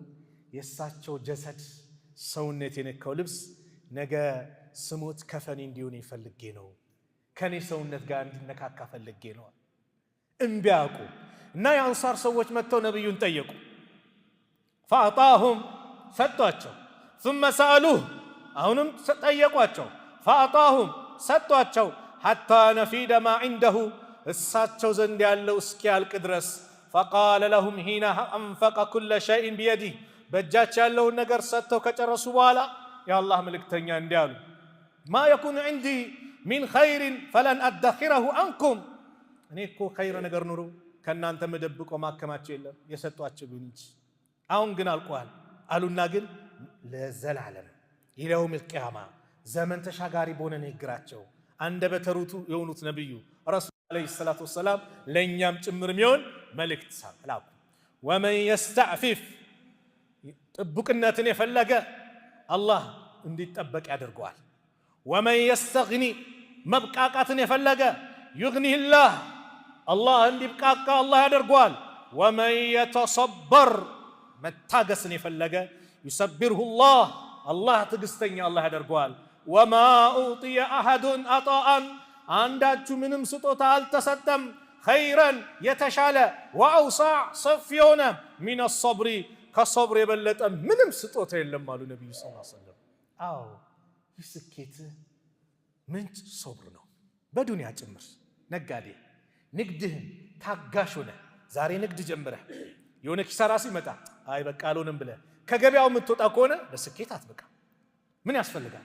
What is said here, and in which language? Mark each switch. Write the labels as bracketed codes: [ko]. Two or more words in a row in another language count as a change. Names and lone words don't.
[am] የእሳቸው ጀሰድ ሰውነት የነካው ልብስ ነገ ስሞት ከፈኔ እንዲሆን ይፈልጌ ነው፣ ከኔ ሰውነት ጋር እንዲነካካ ፈልጌ ነው። እምቢ አቁ እና የአንሳር ሰዎች መጥተው ነብዩን ጠየቁ። ፈአጣሁም ሰጧቸው። [ar] ثم سألوه [am] አሁንም ጠየቋቸው። ፈአጣሁም ሰጧቸው። [ar] حتى نفيد ما عنده [am] እሳቸው ዘንድ ያለው እስኪያልቅ ድረስ [ar] فقال لهم حين أنفق كل شيء بيده [am] በእጃቸው ያለውን ነገር ሰጥተው ከጨረሱ በኋላ የአላህ መልእክተኛ እንዲህ አሉ። [ar] ما يكون عندي من خير فلن أدخره عنكم [am] እኔ እኮ ኸይር ነገር ኑሮ ከእናንተ መደብቆ ማከማቸው የለም የሰጧቸው እንጂ አሁን ግን አልቋል አሉና ግን ለዘላለም ይለውም القيامة ዘመን ተሻጋሪ በሆነ ንግግራቸው አንደበተ ርቱዕ የሆኑት ነብዩ [ar] رسول عليه الصلاة والسلام [am] ለኛም ጭምር የሚሆን መልእክት ሳላኩ። [ar] ومن يستعفف [am] ጥብቅነትን የፈለገ አላህ እንዲጠበቅ ያደርገዋል። ወመን يستغني መብቃቃትን የፈለገ [ar] يغنيه الله [am] እንዲብቃቃ አላህ ያደርገዋል። [ar] ومن يتصبر [am] መታገስን የፈለገ [ar] يصبره الله [am] ትዕግስተኛ አላህ ያደርገዋል። [ar] وما أعطي أحد عطاء [am] አንዳችሁ ምንም ስጦታ አልተሰጠም ኸይረን የተሻለ ወአውሳዕ ሰፊ የሆነ [ar] من الصبر [am] ከሶብር የበለጠ ምንም ስጦታ የለም አሉ ነብዩ [ar] صلى الله عليه وسلم። [am] አዎ የስኬት ምንጭ ሶብር ነው። በዱንያ ጭምር ነጋዴ ንግድህን ታጋሽ ሆነ ዛሬ ንግድ ጀምረህ የሆነ ኪሳራ ሲመጣ አይ በቃ አልሆንም ብለህ ከገበያው የምትወጣ ከሆነ ለስኬት አትበቃ። ምን ያስፈልጋል?